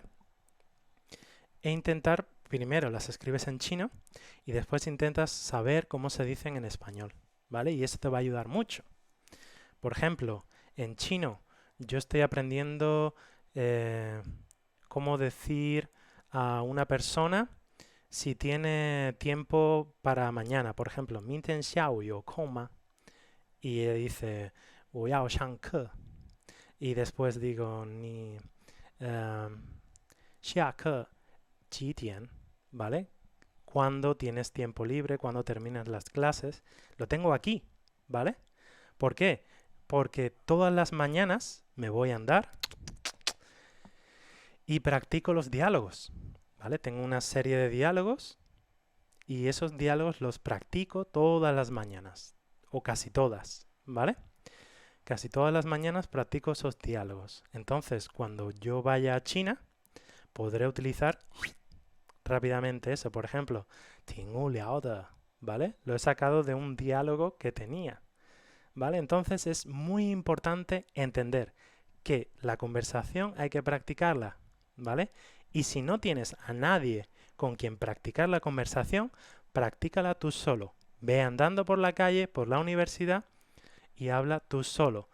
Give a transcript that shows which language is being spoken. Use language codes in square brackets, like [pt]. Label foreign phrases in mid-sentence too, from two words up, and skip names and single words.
[es] E intentar, primero las escribes en chino y después intentas saber cómo se dicen en español, ¿vale? Y eso te va a ayudar mucho. Por ejemplo, en chino yo estoy aprendiendo cómo decir a una persona si tiene tiempo para mañana. Por ejemplo, [zh] 明天下午有空吗? [es] Y dice [zh] 我要上课. [es] Y después digo [zh] 你下课几点, [es] ¿vale? Cuando tienes tiempo libre, cuando terminas las clases. Lo tengo aquí, ¿vale? ¿Por qué? Porque todas las mañanas me voy a andar y practico los diálogos, ¿vale? Tengo una serie de diálogos y esos diálogos los practico todas las mañanas, o casi todas, ¿vale? Casi todas las mañanas practico esos diálogos. Entonces, cuando yo vaya a China, podré utilizar rápidamente eso. Por ejemplo, [zh] 挺无聊的, [es] ¿vale? Lo he sacado de un diálogo que tenía, ¿vale? Entonces es muy importante entender que la conversación hay que practicarla, ¿vale? Y si no tienes a nadie con quien practicar la conversación, practícala tú solo, Ve andando por la calle, por la universidad y habla tú solo.